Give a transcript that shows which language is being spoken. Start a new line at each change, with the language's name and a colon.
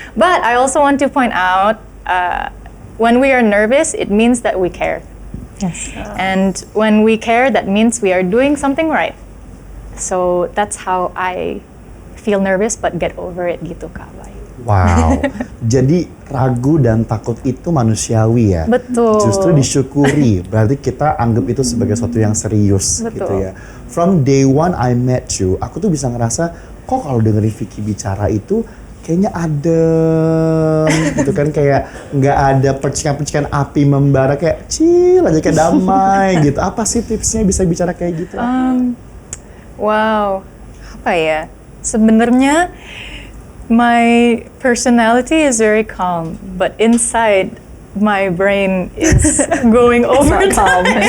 English: But I also want to point out, when we are nervous, it means that we care. Yes. And when we care, that means we are doing something right. So that's how I feel nervous but get over it gitu Kak Bayu.
Indonesian: Wow, jadi ragu dan takut itu manusiawi ya. Betul. Justru disyukuri, berarti kita anggap itu sebagai sesuatu yang serius gitu Betul. ya.
English: From day one I met you,
Indonesian: aku tuh bisa ngerasa kok kalau dengerin Vicky bicara itu kayaknya adem gitu kan, kayak nggak ada percikan-percikan api membara, kayak chill aja, kayak damai gitu. Apa sih tipsnya bisa bicara kayak gitu? Wow, apa ya?
English: Sebenarnya my personality is very calm, but inside my brain is going overtime.